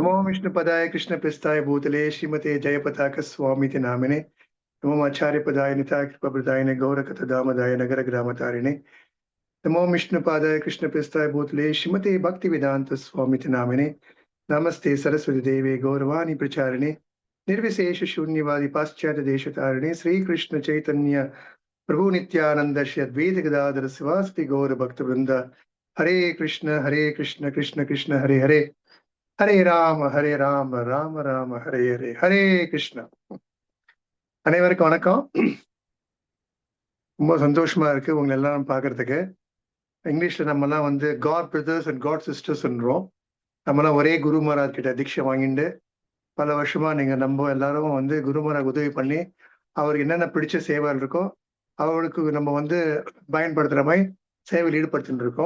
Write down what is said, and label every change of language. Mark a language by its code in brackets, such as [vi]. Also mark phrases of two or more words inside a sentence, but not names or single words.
[sa] नमो विष्णु पदाय कृष्ण प्रेष्ठाय भूतले श्रीमते जयपताक स्वामीति नामिने नमो आचार्य पादाय निताइ कृपादायिने गौरकथा धामदाय नगर ग्रामतारिणे नमो विष्णु पादाय कृष्ण प्रेष्ठाय भूतले श्रीमते भक्ति वेदान्त स्वामीति नामिने नमस्ते सरस्वती देवे गौरवाणी प्रचारिणे निर्विशेष शून्यवादी पाश्चात्य देशतारिणे श्री कृष्ण चैतन्य प्रभु नित्यानंद श्री अद्वैत गदाधर शिवासति गौर भक्त वृंद हरे कृष्ण कृष्ण कृष्ण हरे हरे हरे राम राम राम हरे हरे हरे कृष्ण. [ta] அனைவருக்கும் வணக்கம். ரொம்ப சந்தோஷமா இருக்கு உங்களை எல்லாரும் பாக்குறதுக்கு. இங்கிலீஷ்ல நம்ம எல்லாம் வந்து [en] God brothers and God sistersன்றோம். [ta] நம்ம எல்லாம் ஒரே குரு மகாராஜ் கிட்ட தீட்சை வாங்கிட்டு பல வருஷமா நீங்க நம்ம எல்லாரும் வந்து குரு மகாராஜ் உதவி பண்ணி அவருக்கு என்னென்ன பிடிச்ச சேவைகள் இருக்கோ அவருக்கு நம்ம வந்து பயன்படுத்துற மாதிரி சேவையில் ஈடுபடுத்திட்டு இருக்கோம்.